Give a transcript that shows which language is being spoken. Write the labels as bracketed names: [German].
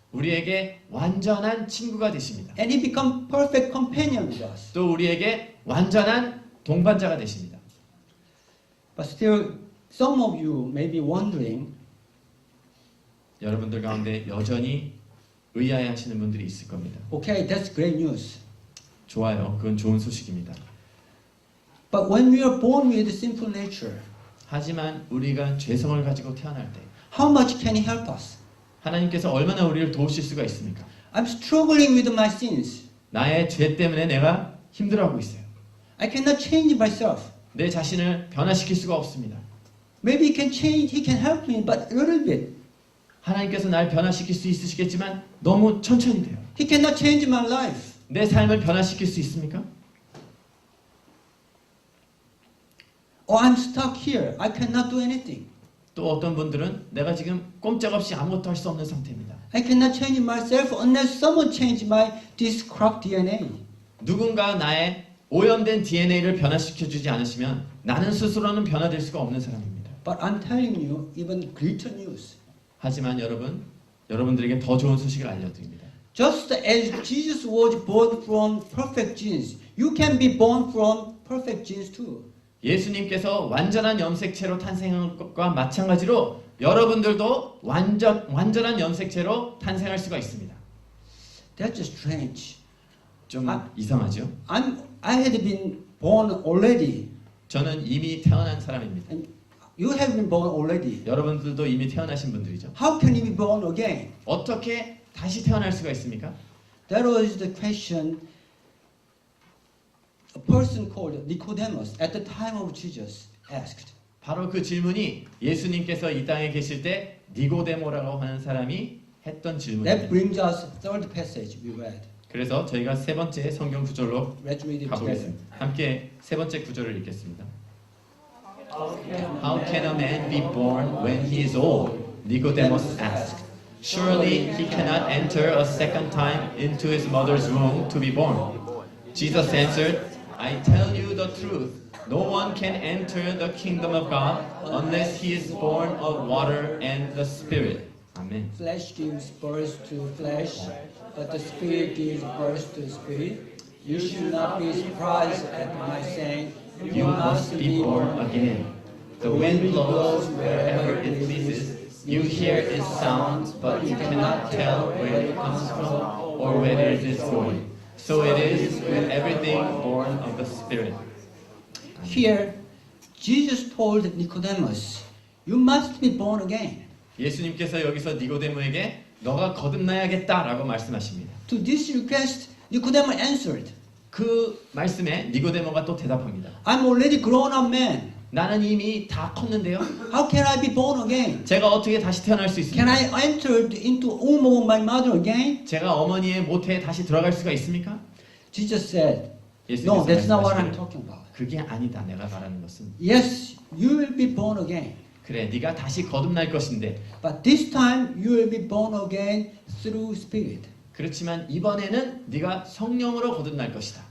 [Korean] 우리에게 완전한 친구가 되십니다. [English] And he become perfect companion with us. [Korean] 또 우리에게 완전한 동반자가 되십니다. [English] But still, some of you may be wondering, [Korean] 여러분들 가운데 여전히 의아해하시는 분들이 있을 겁니다. [English] okay, that's great news. [Korean] 좋아요. 그건 좋은 소식입니다. [English] But when we are born with sinful nature, [Korean] 하지만 우리가 죄성을 가지고 태어날 때 [English] how much can he help us? [Korean] 하나님께서 얼마나 우리를 도우실 수가 있습니까? [English] I'm struggling with my sins. [Korean] 나의 죄 때문에 내가 힘들어하고 있어요. [English] I cannot change myself. [Korean] 내 자신을 변화시킬 수가 없습니다. [English] Maybe he can change, he can help me, but a little bit. [Korean] 하나님께서 날 변화시킬 수 있으시겠지만 너무 천천히 돼요. [English] He cannot change my life. [Korean] 내 삶을 변화시킬 수 있습니까? [English] Or I'm stuck here. I cannot do anything. [Korean] 또 어떤 분들은 내가 지금 꼼짝없이 아무것도 할 수 없는 상태입니다. [English] I cannot change myself unless someone change my this corrupt DNA. [Korean] 누군가 나의 오염된 DNA를 변화시켜주지 않으시면 나는 스스로는 변화될 수가 없는 사람입니다. [English] But I'm telling you even greater news. [Korean] 하지만 여러분들에게 더 좋은 소식을 알려드립니다. [English] Just as Jesus was born from perfect genes, you can be born from perfect genes too. [Korean] 예수님께서 완전한 염색체로 탄생한 것과 마찬가지로 여러분들도 완전한 염색체로 탄생할 수가 있습니다. [English] That's strange. [Korean] 좀 이상하죠? [English] I had been born already. [Korean] 저는 이미 태어난 사람입니다. [English] And you have been born already. [Korean] 여러분들도 이미 태어나신 분들이죠. [English] How can you be born again? [Korean] 어떻게 다시 태어날 수가 있습니까? [English] That was the question a person called Nicodemus at the time of Jesus asked. [Korean] 바로 그 질문이 예수님께서 이 땅에 계실 때 니고데모라고 하는 사람이 했던 [English] That [Korean] 질문입니다. [English] brings us third passage we read. [Korean] 그래서 저희가 세 번째 성경 구절로 [English] Let's read it together. [Korean] 가보겠습니다. 함께 세 번째 구절을 읽겠습니다. [English] How can a man be born when he is old? Nicodemus asked. Surely he cannot enter a second time into his mother's womb to be born. Jesus answered, I tell you the truth. No one can enter the kingdom of God unless he is born of water and the Spirit. Amen. Flesh gives birth to flesh, but the Spirit gives birth to spirit. You should not be surprised at my saying, You must be born again. The wind blows wherever it pleases. You hear its sound, but you cannot tell where it comes from or where it is going. So it is with everything born of the Spirit. Here, Jesus told Nicodemus, you must be born again. [Korean] 예수님께서 여기서 니고데모에게 너가 거듭나야겠다라고 말씀하십니다. [English] To this request, Nicodemus answered, [Korean] 그 말씀에 니고데모가 또 대답합니다. [English] I'm already grown up man. [Korean] 나는 이미 다 컸는데요. [English] How can I be born again? [Korean] 제가 어떻게 다시 태어날 수 [English] Can [Korean] 있습니까? [English] I enter into womb of my mother again? [Korean] 제가 어머니의 모태에 다시 들어갈 수가 있습니까? [English] Jesus said, [Korean] 예수님께서 [English] no, that's not what I'm [Korean] 말씀하시기를, [English] talking about. [Korean] 그게 아니다. 내가 말하는 것은 [English] Yes, you will be born again. [Korean] 그래, 네가 다시 거듭날 것인데 [English] But this time you will be born again through Spirit. [Korean] 그렇지만 이번에는 네가 성령으로 거듭날 것이다.